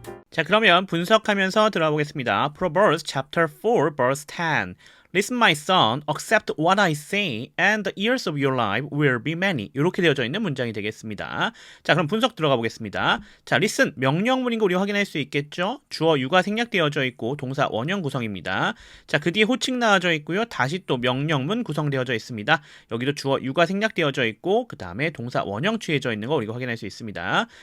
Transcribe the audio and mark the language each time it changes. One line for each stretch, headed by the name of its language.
Korean: 자, 그러면 분석하면서 들어가 보겠습니다.
English: Proverbs chapter 4 verse 10. Listen, my son, accept what I say, and the years of your life will be many.
Korean: 이렇게 되어져 있는 문장이 되겠습니다. 자, 그럼 분석 들어가 보겠습니다. 자, listen, 명령문인 거 우리 확인할 수 있겠죠? 주어 유가 생략되어져 있고 동사 원형 구성입니다. 자, 그 뒤에 호칭 나와져 있고요. 다시 또 명령문 구성되어져 있습니다. 여기도 주어 유가 생략되어져 있고 그 다음에 동사 원형 취해져 있는 거 우리가 확인할 수 있습니다.